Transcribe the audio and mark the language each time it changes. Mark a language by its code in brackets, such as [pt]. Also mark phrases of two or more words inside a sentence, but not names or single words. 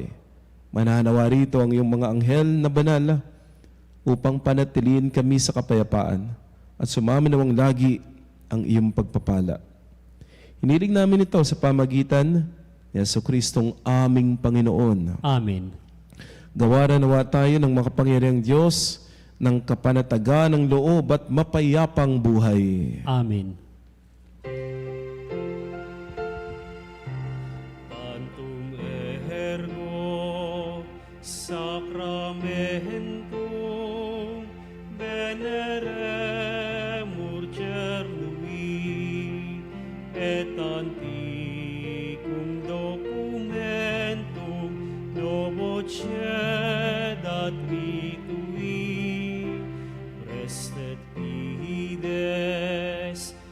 [tl] Mananawa rito ang iyong mga anghel na banal upang panatiliin kami sa kapayapaan at sumaminawang lagi ang iyong pagpapala. Hiniling namin ito sa pamagitan ni Jesucristong aming Panginoon. Amen. Gawaran nawa tayo ng makapangyarihang Diyos ng kapanatagan ng loob at mapayapang buhay. Amen. [la] Tantum ergo sacramentum veneremur cernui et antiquum documentum novo cedat vitui restet fides